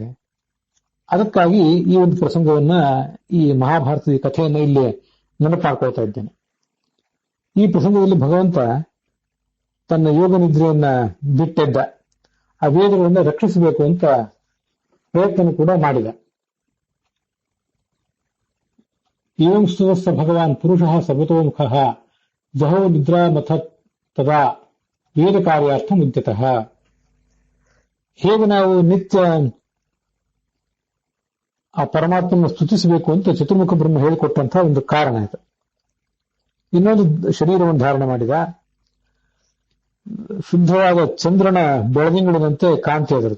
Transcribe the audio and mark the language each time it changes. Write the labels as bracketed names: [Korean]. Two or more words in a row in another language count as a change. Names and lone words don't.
[Kannada] ಅದಕ್ಕಾಗಿ ಈ ಒಂದು ಪ್ರಸಂಗವನ್ನ, ಈ ಮಹಾಭಾರತದ ಕಥೆಯನ್ನ ಇಲ್ಲಿ ನೆನಪು ಮಾಡ್ಕೊಳ್ತಾ ಇದ್ದೇನೆ. ಈ ಪ್ರಸಂಗದಲ್ಲಿ ಭಗವಂತ ತನ್ನ ಯೋಗ ನಿದ್ರೆಯನ್ನ ಬಿಟ್ಟಿದ್ದ, ಆ ವೇದಗಳನ್ನ ರಕ್ಷಿಸಬೇಕು ಅಂತ ಪ್ರಯತ್ನ ಕೂಡ ಮಾಡಿದ. [Sanskrit] ಏವಂ ಸ್ತುತಸ್ಸ ಭಗವಾನ್ ಪುರುಷಃ ಸರ್ವತೋಮುಖಃ ಜಹೋ ನಿದ್ರಾ ಮಥ ತದಾ ವೇದ ಕಾರ್ಯಾರ್ಥ ಮುದ್ಯತಃ. [Kannada] ಹೇಗೆ ನಾವು ನಿತ್ಯ ಆ ಪರಮಾತ್ಮನ ಸ್ತುತಿಸಬೇಕು ಅಂತ ಚತುರ್ಮುಖ ಬ್ರಹ್ಮ ಹೇಳಿಕೊಟ್ಟಂತಹ ಒಂದು ಕಾರಣ ಇದು. ಇನ್ನೊಂದು ಶರೀರವನ್ನು ಧಾರಣೆ ಮಾಡಿದ. ಶುದ್ಧವಾದ ಚಂದ್ರನ ಬೆಳದಿಂಗಳಿನಂತೆ ಕಾಂತಿ ಅದರದು.